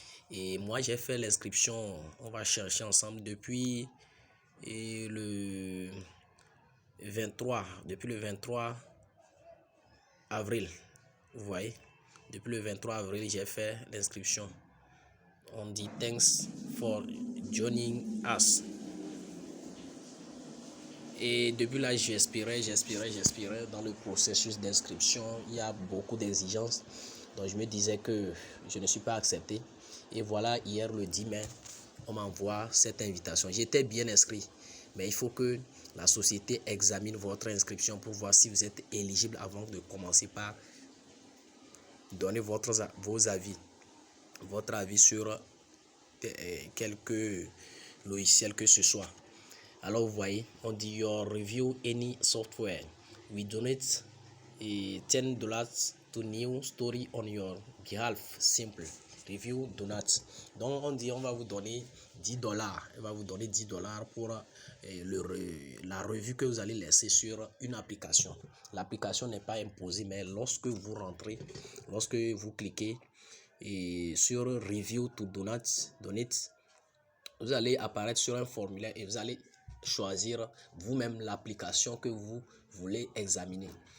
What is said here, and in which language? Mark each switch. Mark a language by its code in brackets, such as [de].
[fr] Et moi j'ai fait l'inscription, on va chercher ensemble depuis le 23 avril. Vous voyez, depuis le 23 avril j'ai fait l'inscription. On dit [en] thanks for joining us. [fr] Et depuis là, j'expirais dans le processus d'inscription. Il y a beaucoup d'exigences. Donc je me disais que je ne suis pas accepté. Et voilà, hier le 10 mai, on m'envoie cette invitation. J'étais bien inscrit, mais il faut que la société examine votre inscription pour voir si vous êtes éligible avant de commencer par donner votre avis sur quelques logiciels que ce soit. Alors vous voyez, on dit [en] your review any software. We donate $10 to new story on your behalf. Simple. Review donate. [fr] Donc on dit on va vous donner $10. On va vous donner $10 pour la revue que vous allez laisser sur une application. L'application n'est pas imposée, mais lorsque vous rentrez, lorsque vous cliquez sur [en] review to donate, [fr] vous allez apparaître sur un formulaire et vous allez choisir vous-même l'application que vous voulez examiner.